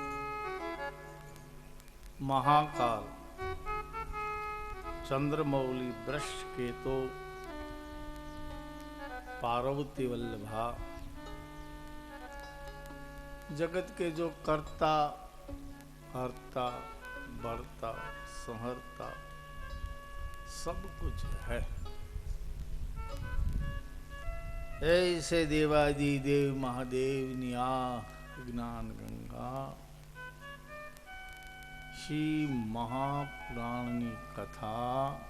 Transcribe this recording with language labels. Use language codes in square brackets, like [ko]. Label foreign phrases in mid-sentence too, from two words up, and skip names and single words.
[sa] મહાકાલ चंद्रमौली वृष केतो पार्वती वल्लभा [hi] जगत के जो कर्ता हरता बढ़ता संहरता सब कुछ है, ऐसे देवादि देव महादेव निया ज्ञान गंगा श्री महापुराण कथा